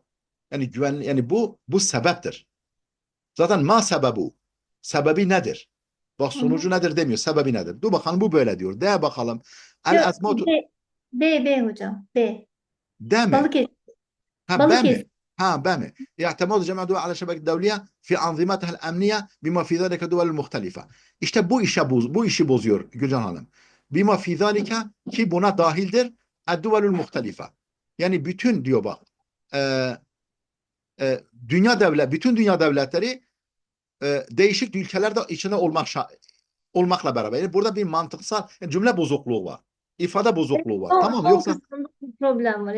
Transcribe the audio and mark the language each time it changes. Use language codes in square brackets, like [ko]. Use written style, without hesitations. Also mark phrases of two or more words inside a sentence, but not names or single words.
[tr] Yani bu sebeptir. Zaten [ar] ما سببه. [tr] Sebebi nedir? Bak, Hı hı. sonucu nedir demiyor. Sebebi nedir? Dur bakalım, bu böyle diyor. De bakalım. El Yok, esmatu. B hocam. B. De mi? Balıkesir. Ha, be mi? Balıkesir. Ha, be mi? [ar] يعتمد جميع الدول على الشبكة الدولية في أنظمتها الأمنية بما في ذلك الدول المختلفة. [tr] İşte bu işi bozuyor Gülcan Hanım. [ar] بما في ذلك, [tr] ki buna dahildir [ar] الدول المختلفة. [tr] Yani bütün diyor, bak. E, bütün dünya devletleri değişik ülkelerde içinde olmakla beraber. Yani burada bir mantıksal, yani cümle bozukluğu var. İfade bozukluğu var. Tamam mı? Son Yoksa kısmında bir problem var.